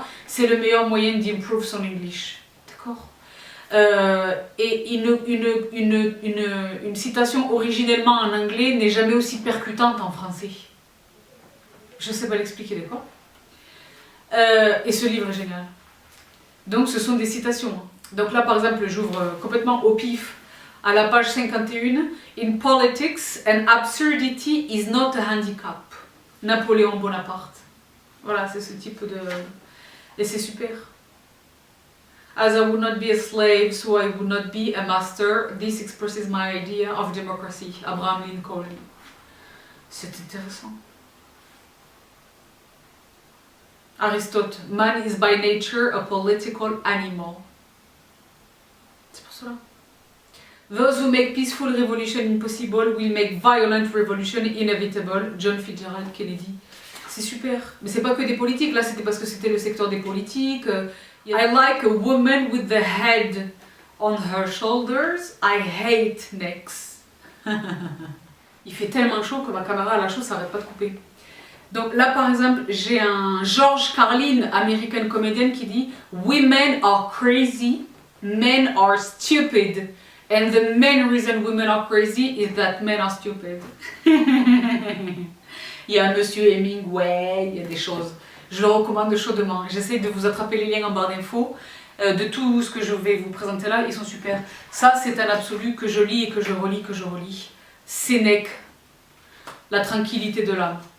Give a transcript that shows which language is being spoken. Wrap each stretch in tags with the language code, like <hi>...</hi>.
<fr>C'est le meilleur moyen d'improve son English, d'accord? Et une citation originellement en anglais n'est jamais aussi percutante en français. Je ne sais pas l'expliquer, d'accord? Et ce livre est génial. Donc ce sont des citations. Donc là par exemple j'ouvre complètement au pif à la page 51.</fr> <en>In politics, an absurdity is not a handicap.</en> <fr>Napoléon Bonaparte. Voilà, c'est ce type de... Et c'est super.</fr> <en>As I would not be a slave, so I would not be a master. This expresses my idea of democracy. Abraham Lincoln.</en> <fr>C'est intéressant.</fr> <en>Aristote. Man is by nature a political animal.</en> <fr>C'est pour cela.</fr> <en>Those who make peaceful revolution impossible will make violent revolution inevitable.</en> <fr>John Fitzgerald Kennedy. C'est super. Mais c'est pas que des politiques, là c'était parce que c'était le secteur des politiques.</fr> <en>I like a woman with the head on her shoulders. I hate necks.</en> <fr>Il fait tellement chaud que ma caméra à la chose s'arrête pas de couper. Donc là par exemple, j'ai un George Carlin,</fr> <en>American comedian,</en> <fr>qui dit</fr> <en>Women are crazy, men are stupid. And the main reason women are crazy is that men are stupid.</en> <fr>Il y a un monsieur Hemingway, il y a des choses. Je le recommande chaudement. J'essaie de vous attraper les liens en barre d'infos de tout ce que je vais vous présenter là. Ils sont super. Ça, c'est un absolu que je lis et que je relis, Sénèque, la tranquillité de l'âme.</fr>